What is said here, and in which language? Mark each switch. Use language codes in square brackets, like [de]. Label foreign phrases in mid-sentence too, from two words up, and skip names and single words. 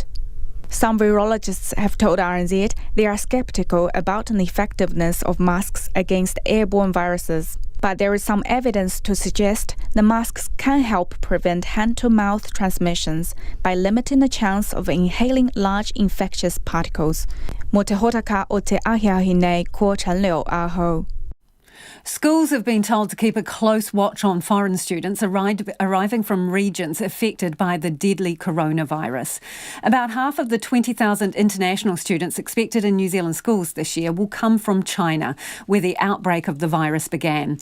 [en] Some virologists have told RNZ they are skeptical about the effectiveness of masks against airborne viruses. But there is some evidence to suggest the masks can help prevent hand-to-mouth transmissions by limiting the chance of inhaling large infectious particles. [mi] Mo te hotaka o te ahiahi nei ko Chen Liu aho. [en] Schools have been told to keep a close watch on foreign students arriving from regions affected by the deadly coronavirus. About half of the 20,000 international students expected in New Zealand schools this year will come from China, where the outbreak of the virus began.